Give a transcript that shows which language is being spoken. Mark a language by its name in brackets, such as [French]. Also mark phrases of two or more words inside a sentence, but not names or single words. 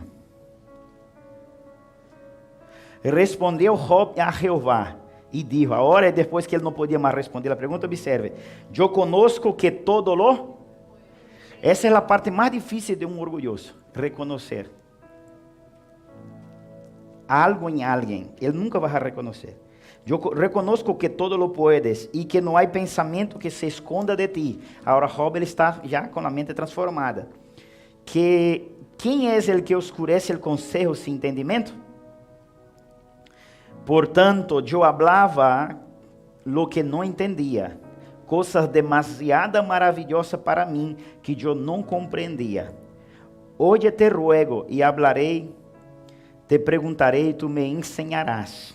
[Portuguese] Respondeu Job a Jeová: [Spanish] E dijo, [Portuguese] agora depois que ele não podia mais responder a pergunta, observe, eu conosco que [Spanish] todo lo... [Portuguese] Essa é a parte mais difícil de um orgulhoso, reconhecer algo em alguém. Ele nunca vai reconhecer. Eu reconozco que [Spanish] todo lo puedes [Portuguese] e que não há pensamento que se esconda de ti. Agora Job ele está já com a mente transformada. Que quem é [Spanish] el que oscurece [Portuguese] o consejo sem entendimento? Portanto, eu hablava [Spanish] lo que [Portuguese] não entendia, coisas demasiado maravilhosas para mim que eu não compreendia. Hoje [Spanish] te ruego [Portuguese] e hablarei, te perguntarei e tu me ensinarás.